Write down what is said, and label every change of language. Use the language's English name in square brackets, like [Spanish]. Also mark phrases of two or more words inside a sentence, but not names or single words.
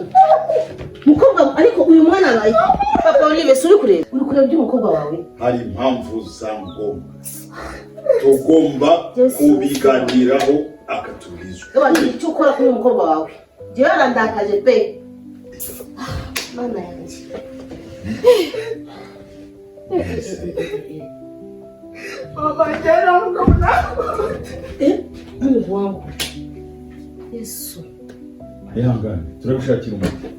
[Kinyarwanda] Mukobwa ariko uyu mwana abaye. Papa Olive suri kureba. Uri kureba by'umukobwa wawe? Hari impamvu za ngombwa. Tugomba kubiganiraho akatubwiza. Eba icyo ukora kuri umukobwa wawe. Jewe arandakaje pe. Mana yanjye. [Swahili] Mama jana mkona. Mungu wangu. Yesu. [Kinyarwanda] Ihangane, turagushakira umuti.